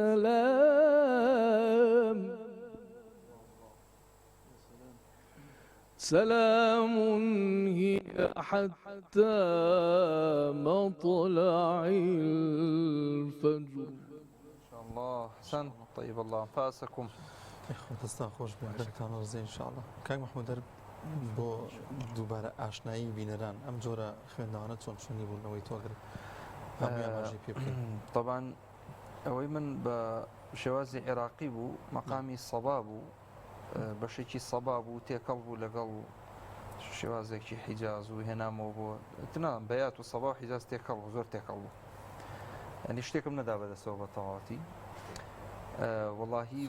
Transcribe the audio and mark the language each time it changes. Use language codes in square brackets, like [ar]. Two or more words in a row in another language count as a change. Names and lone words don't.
[ar] سلام سلام هي حتى مطلع الفجر. إن شاء الله أحسنت. طيب الله أنفاسكم. [ckb] دەستان خۆش بێ دەرتان ڕزێ ئینشاءڵڵا. کاک محمود دەرب بۆ دووبارە ئاشنایی بینەران ئەم جۆرە خوێندنەوانە چۆن شوێنی بوونەوەی تۆگرێت هەموویان پێ بکەین. طبعا ئەوەی من بە شێوازی عێراقی بوو مەقامی سەبا بوو بەشێکی سەبا بوو تێکەڵ بوو لەگەڵ شێوازێکی حیجاز و هێنامەوە بۆ تنا بەیات و سەبا و حیجاز تێکەڵ بوو زۆر تێکەڵ بوو ئەنی شتێکم نەدا بەدەستەوە بە تەواوەتی وەڵاهی